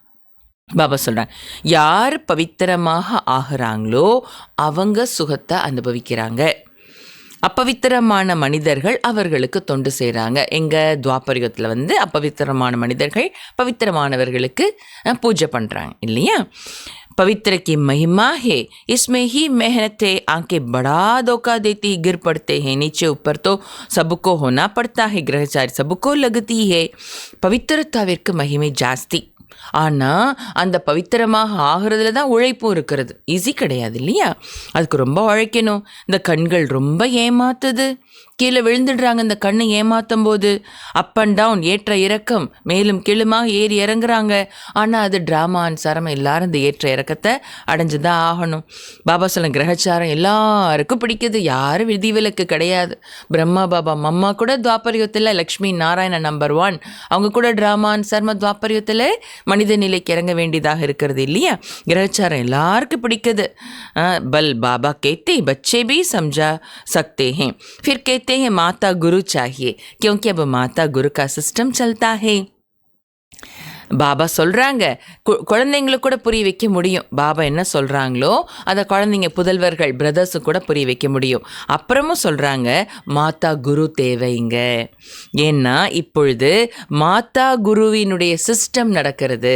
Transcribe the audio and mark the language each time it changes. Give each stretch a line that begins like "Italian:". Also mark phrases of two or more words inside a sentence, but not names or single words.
Tamil: பாபா சொல்கிறாங்க, யார் பவித்திரமாக ஆகிறாங்களோ அவங்க சுகத்தை அனுபவிக்கிறாங்க. அப்பவித்திரமான மனிதர்கள் அவர்களுக்கு தொண்டு செய்கிறாங்க. எங்கள் துவாபரிகத்தில் அப்பவித்திரமான மனிதர்கள் பவித்திரமானவர்களுக்கு பூஜை பண்ணுறாங்க இல்லையா?
Hindi: पवित्र की महिमा है, इसमें ही मेहनत है. आंखें बड़ा धोखा देती, गिर पड़ते हैं नीचे ऊपर, तो सबको होना पड़ता है, ग्रहचारी सबको लगती है.
Tamil: पवित्रताविற்கு மகிமை ஜாஸ்தி. ஆனால் அந்த பவித்திரமாக ஆகிறதுல தான் உழைப்பும் இருக்கிறது. ஈஸி கிடையாது இல்லையா? அதுக்கு ரொம்ப உழைக்கணும். இந்த கண்கள் ரொம்ப ஏமாத்துது, கீழே விழுந்துடுறாங்க. இந்த கண்ணை ஏமாற்றும் போது
English: up and down,
Tamil: ஏற்ற இறக்கம், மேலும் கீழுமாக ஏறி இறங்குறாங்க. ஆனால் அது ட்ராமா அனுசாரம் எல்லாரும் இந்த ஏற்ற இறக்கத்தை அடைஞ்சு தான் ஆகணும். பாபா சொல்ல, கிரகச்சாரம் எல்லாருக்கும் பிடிக்குது, யாரும் விதிவிலக்கு கிடையாது. பிரம்மா பாபா மம்மா கூட துவாபரியுகத்தில், லக்ஷ்மி நாராயண நம்பர் 1 அவங்க கூட ட்ராமா அனுசாரமாக துவாபரியுகத்தில் மனித நிலைக்கு இறங்க வேண்டியதாக இருக்கிறது இல்லையா? கிரகச்சாரம் எல்லாருக்கும் பிடிக்குது.
Hindi: பல் பாபா कहते बच्चे भी समझा सकते हैं. फिर कहते हैं माता गुरु चाहिए, क्योंकि अब माता गुरु का सिस्टम चलता है.
Tamil: பாபா சொல்கிறாங்க, குழந்தைங்களுக்கு கூட புரிய வைக்க முடியும். பாபா என்ன சொல்கிறாங்களோ அதை குழந்தைங்க, புதல்வர்கள், பிரதர்ஸும் கூட புரிய வைக்க முடியும். அப்புறமும் சொல்கிறாங்க, மாதா குரு தேவைங்க. ஏன்னா இப்பொழுது மாதா குருவினுடைய சிஸ்டம் நடக்கிறது.